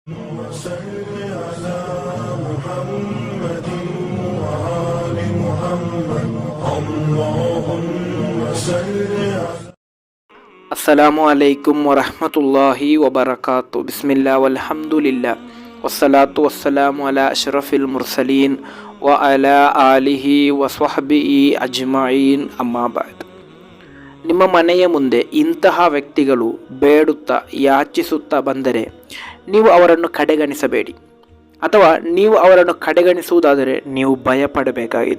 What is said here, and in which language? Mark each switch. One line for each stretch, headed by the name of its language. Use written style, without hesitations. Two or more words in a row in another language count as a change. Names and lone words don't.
Arabic: وصل على محمد وآل محمد اللهم صل على السلام عليكم ورحمة الله وبركاته. بسم الله والحمد لله والصلاة والسلام على أشرف المرسلين وعلى آله وصحبه أجمعين أما بعد.
Kannada: ನಿಮ್ಮ ಮನೆಯ ಮುಂದೆ ಇಂತಹ ವ್ಯಕ್ತಿಗಳು ಬೇಡುತ್ತಾ ಯಾಚಿಸುತ್ತಾ ಬಂದರೆ ನೀವು ಅವರನ್ನು ಕಡೆಗಣಿಸಬೇಡಿ, ಅಥವಾ ನೀವು ಅವರನ್ನು ಕಡೆಗಣಿಸುವುದಾದರೆ ನೀವು ಭಯಪಡಬೇಕಾಗಿದೆ.